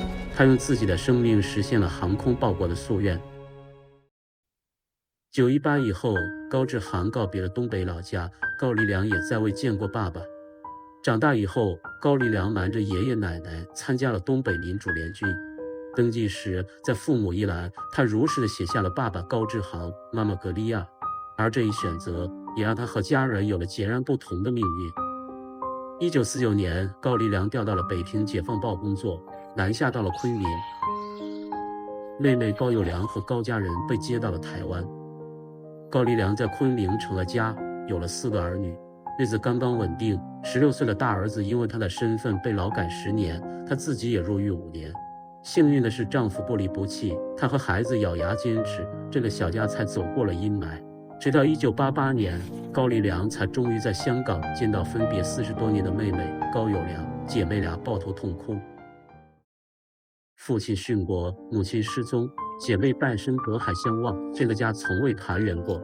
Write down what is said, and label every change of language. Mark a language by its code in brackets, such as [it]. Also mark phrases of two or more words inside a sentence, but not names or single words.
[zh] 他用自己的生命實現了航空報國的夙願。9·18以後，高志航告別了東北老家，高黎良也再未見過爸爸。長大以後，高黎良瞞着爺爺奶奶參加了東北民主聯軍。登記時，在父母一欄，他如實地寫下了爸爸高志航、媽媽葛利亞，而這一選擇也讓他和家人有了截然不同的命運。1949年，高黎良調到了北平解放報工作，南下到了昆明。妹妹高友良和高家人被接到了台灣。高黎良在昆明成了家，有了4個兒女，日子刚刚穩定。16歲的大兒子因為他的身份被勞改10年，他自己也入獄5年。幸運的是，丈夫不離不棄，他和孩子咬牙堅持，這個小家才走過了陰霾。直到1988年，高黎良才終於在香港見到分別40多年的妹妹高友良，姐妹倆抱頭痛哭。父親殉國，母親失蹤，姐妹半生隔海相望，這個家從未團圓過。